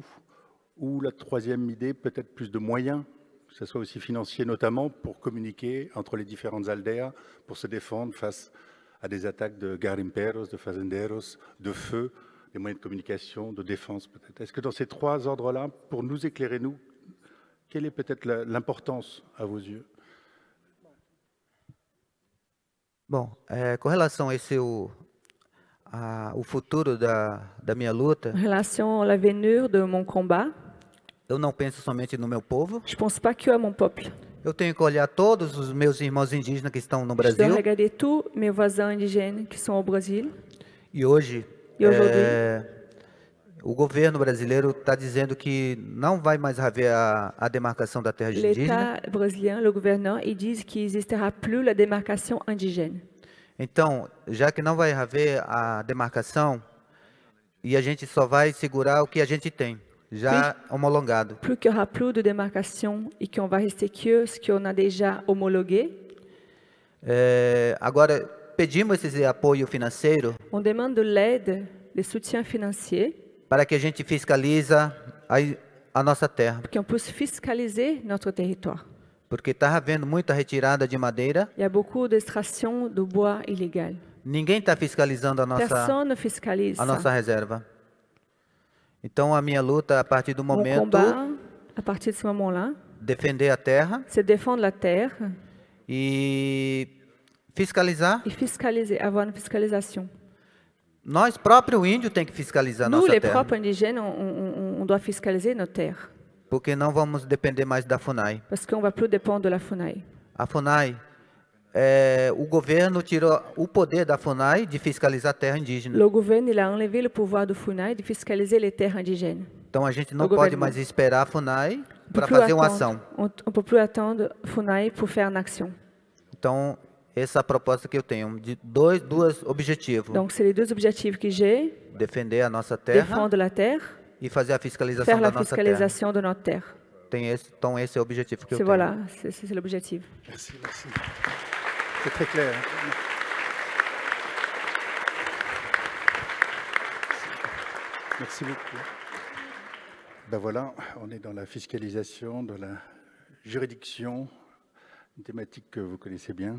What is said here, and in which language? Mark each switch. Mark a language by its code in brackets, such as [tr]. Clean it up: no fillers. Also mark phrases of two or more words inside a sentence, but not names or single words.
[fr] Ou la troisième idée, peut-être plus de moyens, que ce soit aussi financier notamment, pour communiquer entre les différentes aldeias, pour se défendre face à des attaques de garimperos, de fazenderos, de feu, des moyens de communication, de défense peut-être. Est-ce que dans ces trois ordres-là, pour nous éclairer, nous, quelle est peut-être l'importance à vos yeux? [pt] Bom, com relação a o futuro da minha luta, [fr] En relation à l'avenir de mon combat, [pt] eu não penso somente no meu povo. [fr] je ne pense pas que à mon peuple. [pt] Eu tenho que olhar todos os meus irmãos indígenas que estão no [fr] Je dois [pt] Brasil. [fr] regarder tous mes voisins indigènes qui sont au Brésil. [pt] E hoje, [fr] E aujourd'hui, [pt] o governo brasileiro está dizendo que não vai mais haver a demarcação da terra indígena. [fr] l'État brésilien, le gouverneur, ils disent qu'il n'existera plus la démarcation indigène. [pt] Então, já que não vai haver a demarcação, e a gente só vai segurar o que a gente tem, já homologado. [fr] Plus qu'il n'y aura plus de démarcation et qu'on va rester que ce qu'on a déjà homologué. [pt] Agora, pedimos esse apoio financeiro [fr] On demande de l'aide, des soutiens financiers, [pt] para que a gente fiscaliza a nossa terra. [fr] pour qu'on puisse fiscaliser notre territoire. [pt] Porque está havendo muita retirada de madeira. [fr] Il y a beaucoup d'extraction de bois illégal. [pt] Ninguém está fiscalizando [fr] Personne ne fiscalise [pt] a nossa [fr] ça. [pt] reserva. Então, a minha luta, a partir do [fr] Mon [pt] momento, [fr] combat, à partir de ce moment-là, [pt] defender a terra [fr] c'est défendre la terre [pt] e fiscalizar. [fr] et fiscaliser, avoir une fiscalisation. [pt] Nós, próprio índio, tem que fiscalizar a [fr] Nous, [pt] nossa [fr] les [pt] terra. [fr] propres indigènes, on doit fiscaliser nos terres. [pt] Porque não vamos depender mais da FUNAI. [fr] Parce qu'on ne va plus dépendre de la FUNAI. [pt] A FUNAI, o governo tirou o poder da FUNAI de fiscalizar a terra indígena. [fr] Le gouvernement il a enlevé le pouvoir de FUNAI de fiscaliser les terres indigènes. [pt] Então a gente não O pode governo. mais esperar a FUNAI [fr] On [pt] para [fr] peut plus [pt] fazer uma [fr] attendre- [pt] ação. [fr] On ne peut plus attendre FUNAI pour faire une action. [pt] Então, essa é a proposta que eu tenho, de dois objetivos. [fr] Donc, c'est les deux objectifs que j'ai. [pt] Defender a nossa terra [fr] Défendre la terre, [pt] e fazer a fiscalização [fr] faire [pt] da [fr] la [pt] nossa terra. [fr] fiscalisation de notre terre. [pt] Então esse é o objetivo que eu [fr] C'est [pt] tenho. [fr] voilà, c'est l'objectif. Merci, merci. C'est très clair. Merci beaucoup. Ben voilà, on est dans la fiscalisation, dans la juridiction, une thématique que vous connaissez bien.